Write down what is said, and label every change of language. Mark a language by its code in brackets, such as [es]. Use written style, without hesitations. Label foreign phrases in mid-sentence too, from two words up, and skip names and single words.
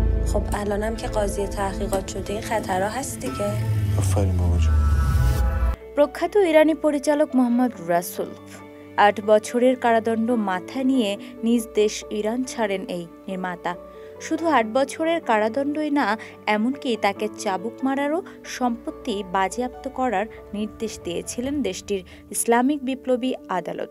[fa] خب الانم که قاضی تحقیقات شده این خطرها هست دیگه. آفرین بابا جان. [bn] প্রখ্যাত ইরানি পরিচালক মোহাম্মদ রাসুলভ ৮ বছরের কারাদণ্ড মাথায় নিয়ে নিজ দেশ ইরান ছাড়েন এই নির্মাতা। শুধু ৮ বছরের কারাদণ্ডই না, এমনকি তাকে চাবুক মারারও সম্পত্তি বাজেয়াপ্ত করার নির্দেশ দিয়েছিলেন দেশটির ইসলামিক বিপ্লবী আদালত।